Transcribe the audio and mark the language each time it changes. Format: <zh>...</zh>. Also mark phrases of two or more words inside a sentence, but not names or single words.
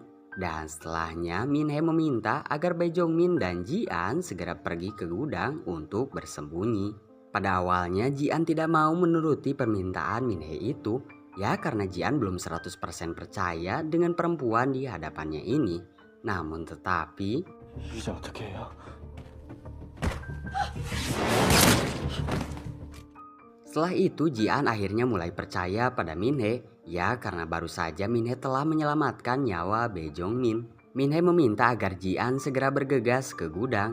<id>Dan setelahnya Minhe meminta agar Bae Jongmin dan Jian segera pergi ke gudang untuk bersembunyi. Pada awalnya Jian tidak mau menuruti permintaan Minhe itu. Ya karena Jian belum 100% percaya dengan perempuan di hadapannya ini. Namun tetapi</id> <ko>이제 어떻게 해요?</ko> <id>setelah itu Jian akhirnya mulai percaya pada Minhe. Ya karena baru saja Minhe telah menyelamatkan nyawa Bae Jongmin. Minhe meminta agar Jian segera bergegas ke gudang.</id>